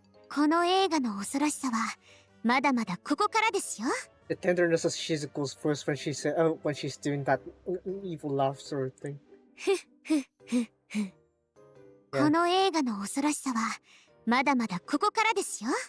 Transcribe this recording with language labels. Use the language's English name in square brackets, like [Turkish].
[Japanese] この映画の恐ろしさはまだまだここからですよ。 [English] The tenderness of Shizuko's voice when she said, when she's doing that evil laugh sort of thing. [Japanese] この映画の恐ろしさはまだまだここからですよ。